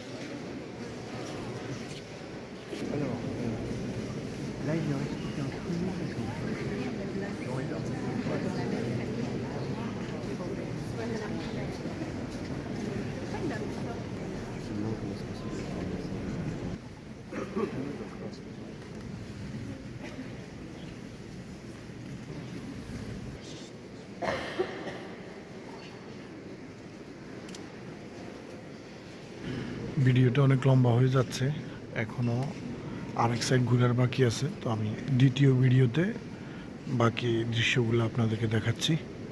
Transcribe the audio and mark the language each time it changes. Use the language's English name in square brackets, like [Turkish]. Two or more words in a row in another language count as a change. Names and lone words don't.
[French] Alors, là, il leur explique un peu parce que Jean est parti. Je me demande comment c'est possible de faire ça. [Bangla] ভিডিওটা অনেক লম্বা হয়ে যাচ্ছে, এখনও আরেক সাইড ঘোরার বাকি আছে, তো আমি দ্বিতীয় ভিডিওতে বাকি দৃশ্যগুলো আপনাদেরকে দেখাচ্ছি।